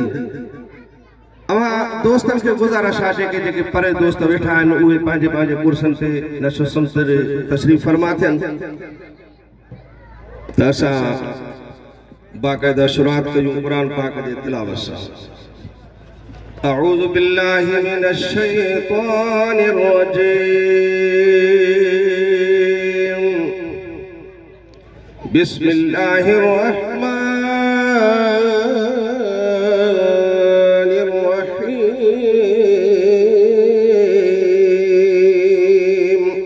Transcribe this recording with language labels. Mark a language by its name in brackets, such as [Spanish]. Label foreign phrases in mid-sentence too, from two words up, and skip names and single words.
[Sindhi] अवां दोस्तनि खे गुज़ारिश आहे जेके परे दोस्त वेठा आहिनि उहे पंहिंजे पंहिंजे कुर्सियुनि ते नशो समतर तशरीफ़ फरमा थियनि। त असां बाक़ायदा शुरुआत कयूं कुरान पाक जे तिलावत सां। [Arabic] أعوذ بالله من الشيطان الرجيم. بسم الله الرحمن الرحيم.